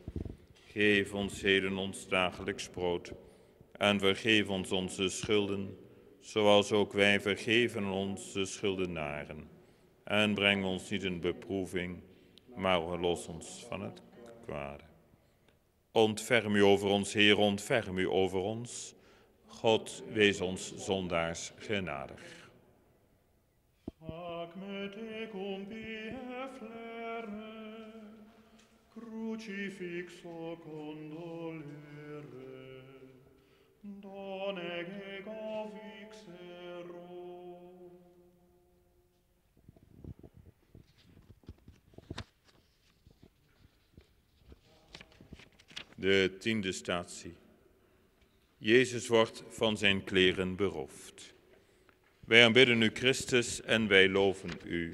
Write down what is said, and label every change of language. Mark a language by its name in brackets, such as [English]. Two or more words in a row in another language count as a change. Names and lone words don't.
[Dutch] Geef ons heden ons dagelijks brood en vergeef ons onze schulden, zoals ook wij vergeven onze schuldenaren. En breng ons niet in beproeving, maar verlos ons van het kwade. Ontferm u over ons, Heer, ontferm u over ons. God, wees ons zondaars genadig. [Latin] Ac me tecum pie flere, crucifixo condolere, donec ego vixero. [Dutch] De 10e statie. Jezus wordt van zijn kleren beroofd. Wij aanbidden u, Christus, en wij loven u.